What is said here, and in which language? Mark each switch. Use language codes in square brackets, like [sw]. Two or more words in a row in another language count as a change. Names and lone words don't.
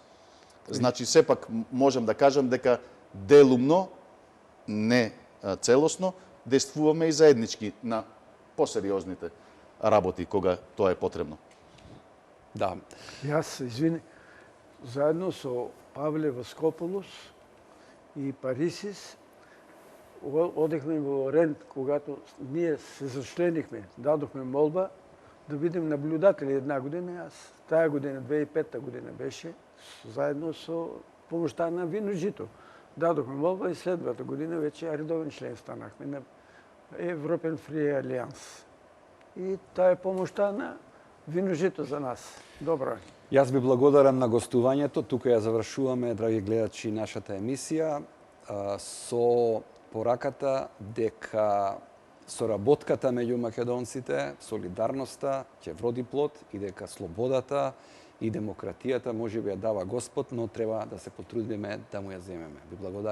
[mk] Значи сепак можам да кажам дека делумно, не целосно, действуваме и заеднички на посериозните работи кога тоа е потребно. Да. Јас, извини, заедно со Павле Воскополус и Парисис одехме во Рент, [bg] когато ние се зачленихме, дадохме молба [mk] да бидем [bg] наблюдатели една година. Аз тая година, 2005 година беше, заедно со помощта на Вино Жито. Дадохме молба и следвата година вече редовен член станахме на Европен Фри Алијанс. [mk] И таа е помошта на Вино Жито за нас. Добро. Јас ви благодарам на гостувањето. Тука ја завршуваме, драги гледачи, нашата емисија со пораката дека соработката меѓу македонците, солидарноста ќе вроди плод и дека слободата и демократијата може би ја дава Господ, но треба да се потрудиме да му ја земеме.